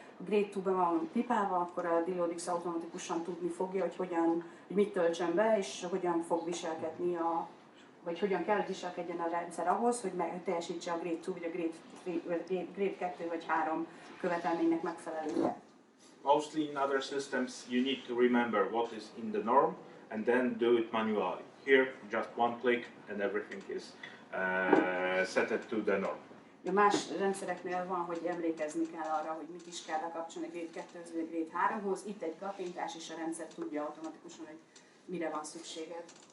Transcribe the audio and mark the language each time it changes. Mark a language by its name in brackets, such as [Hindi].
[Hungarian] A Grade 2-ben van pipálva, akkor a DeloadX automatikusan tudni fogja, hogy mit töltsön be, és hogyan fog viselkedni, vagy hogyan kell viselkedjen a rendszer ahhoz, hogy teljesítse a Grade 2 vagy a Grade 2 vagy 3 követelménynek megfelelően. [English] Mostly in other systems you need to remember what is in the norm and then do it manually. Here just one click and everything is set to the norm. [Hungarian] Más rendszereknél van, hogy emlékezni kell arra, hogy mit is kell bekapcsolni Grade 2-höz vagy Grade 3-hoz. Itt egy kattintás, és a rendszer tudja automatikusan, hogy mire van szükséged.